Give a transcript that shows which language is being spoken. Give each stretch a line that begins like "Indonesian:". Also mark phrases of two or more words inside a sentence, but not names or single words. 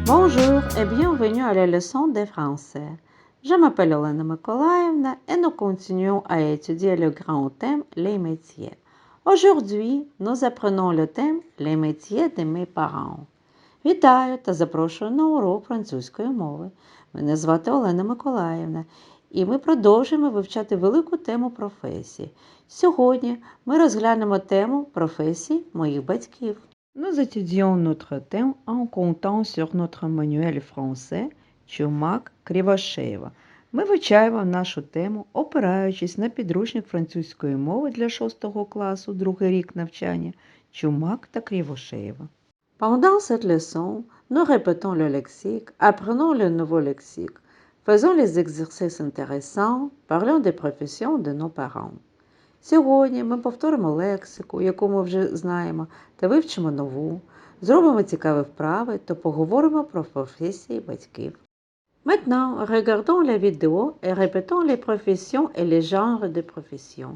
French: Bonjour et bienvenue à la leçon de français. Je m'appelle Elena Mykolaievna et nous continuons à étudier le grand thème les métiers. Aujourd'hui, nous apprenons le thème les métiers de mes parents.
Ukrainian: Вітаю та запрошую на урок французької мови. Мене звати Олена Миколаївна, і ми продовжуємо вивчати велику тему професій. Сьогодні ми розглянемо тему професій моїх батьків.
French: Nous étudions notre thème en comptant sur notre manuel français Чумак Кривошеєва.
Ukrainian: Ми вивчаємо нашу тему, опираючись на підручник французької мови для 6 класу, другий рік навчання Чумак та Кривошеєва.
French: Pendant cette leçon, nous répétons le lexique, apprenons le nouveau lexique, faisons les exercices intéressants, parlons des professions de nos parents.
Ukrainian: Сьогодні ми повторимо лексику, яку ми вже знаємо, та вивчимо нову, зробимо цікаві вправи та поговоримо про професії батьків.
French: Maintenant, regardons la vidéo et répétons les professions et les genres de professions.